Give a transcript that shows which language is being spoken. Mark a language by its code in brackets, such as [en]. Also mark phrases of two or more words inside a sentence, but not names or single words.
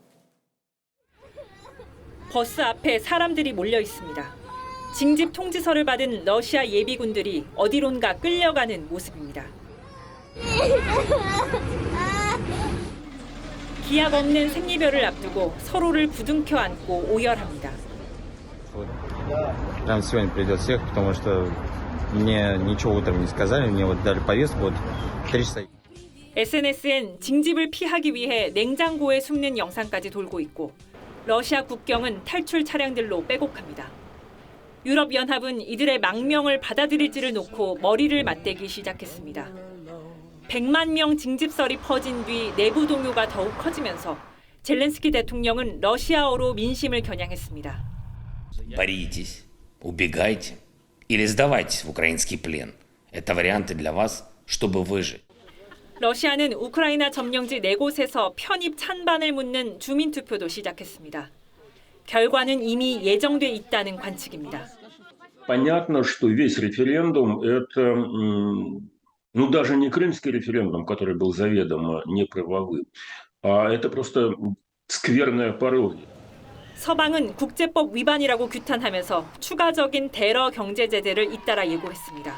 [ko] 버스 앞에 사람들이 몰려 있습니다. 징집 통지서를 받은 러시아 예비군들이 어디론가 끌려가는 모습입니다. 기약 없는 생이별을 앞두고 서로를 부둥켜 안고 오열합니다. [ru] Прямо сегодня придет всех, потому что мне ничего утром не сказали, мне вот дали повестку, вот 3 часа. [ko] SNS엔 징집을 피하기 위해 냉장고에 숨는 영상까지 돌고 있고 러시아 국경은 탈출 차량들로 빼곡합니다. 유럽연합은 이들의 망명을 받아들일지를 놓고 머리를 맞대기 시작했습니다. 100만 명 징집설이 퍼진 뒤 내부 동요가 더욱 커지면서 젤렌스키 대통령은 러시아어로 민심을 겨냥했습니다. [ru] Боритесь, убегайте или сдавайтесь в украинский плен. Это варианты для вас, чтобы выжить. [ko] 러시아는 우크라이나 점령지 4곳에서 편입 찬반을 묻는 주민투표도 시작했습니다. 결과는 이미 예정돼 있다는 관측입니다. [ru] Понятно, что весь референдум это, даже не крымский референдум, который был заведомо неправовым, а это просто скверная пародия. [ko] 서방은 국제법 위반이라고 규탄하면서 추가적인 대러 경제 제재를 잇따라 예고했습니다.